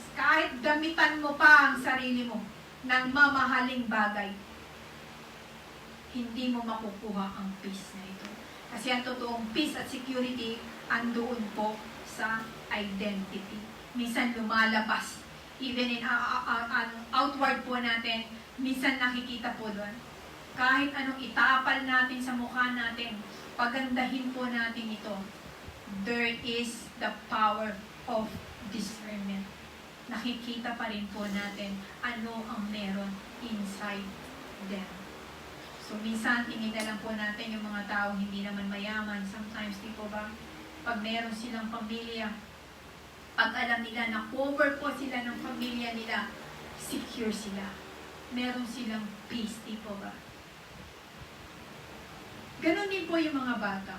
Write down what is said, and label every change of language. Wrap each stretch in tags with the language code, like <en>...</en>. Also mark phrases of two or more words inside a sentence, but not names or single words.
<tl>Kahit gamitan mo pa ang sarili mo ng mamahaling bagay, hindi mo makukuha ang peace na ito. Kasi ang totoong peace at security andoon po sa identity. Minsan lumalabas.</tl> <en>Even in outward</en> <tl>po natin, minsan nakikita po doon. Kahit anong itapal natin sa mukha natin, pagandahin po natin ito,</tl> <en>there is the power of discernment.</en> <tl>Nakikita pa rin po natin ano ang meron inside them. So, minsan, tingin na lang po natin yung mga taong hindi naman mayaman.</tl> <en>Sometimes,</en> <tl>di po ba, pag meron silang pamilya, pag alam nila na cover po sila ng pamilya nila, secure sila. Meron silang peace, di po ba? Ganon din po yung mga bata.</tl>